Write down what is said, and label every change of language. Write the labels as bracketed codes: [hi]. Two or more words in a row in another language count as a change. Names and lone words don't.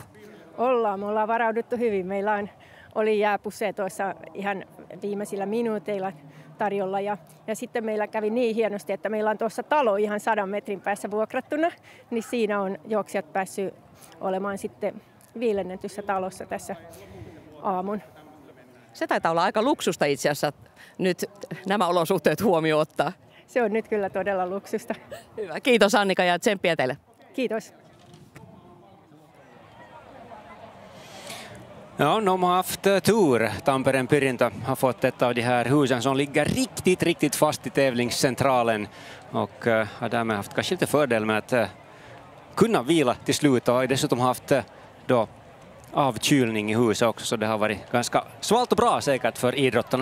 [fi] Me ollaan varauduttu hyvin. Meillä oli jääpusseja tuossa ihan viimeisillä minuuteilla tarjolla ja sitten meillä kävi niin hienosti, että meillä on tuossa talo ihan 100 metrin päässä vuokrattuna, niin siinä on juoksijat päässyt olemaan sitten viilennetyssä talossa tässä aamun. Se taitaa olla aika luksusta itse asiassa nyt nämä olosuhteet huomioon ottaa. Se on nyt kyllä todella luksusta. Hyvä. Kiitos Annika ja tsemppiä teille. Kiitos. [sv] Ja, de har haft tur. Tamperen Pyrintö har fått ett av de här husen som ligger riktigt fast i tävlingscentralen och har därmed haft kanske lite fördel med att kunna vila till slut och dessutom haft då avkylning i huset också, så det har varit ganska svalt och bra säkert för idrottarna.